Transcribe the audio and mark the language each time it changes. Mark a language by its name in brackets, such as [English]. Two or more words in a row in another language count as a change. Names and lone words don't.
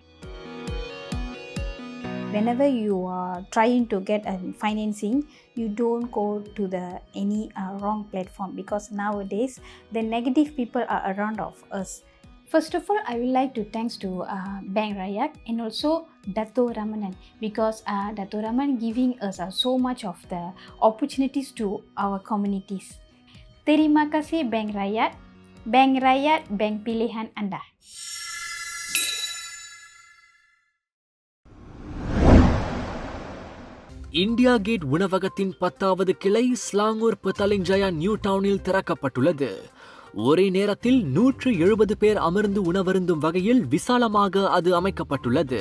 [English] Whenever you are trying to get a financing, you don't go to any wrong platform, because nowadays the negative people are around of us. First of all, I would like to thanks to Bank Rakyat and also Dato Ramanan, because Dato Ramanan giving us so much of the opportunities to our communities. [Malay] Terima kasih Bank Rakyat. Bank Rakyat, bank pilihan anda. [Tamil] இந்தியா கேட் உணவகத்தின் 10வது கிளை ஸ்லாங்கூர் பத்தாலிங் ஜயா நியூ டவுனில் திறக்கப்பட்டுள்ளது. ஒரே நேரத்தில் 170 பேர் அமர்ந்து உணவருந்தும் வகையில் விசாலமாக அது அமைக்கப்பட்டுள்ளது.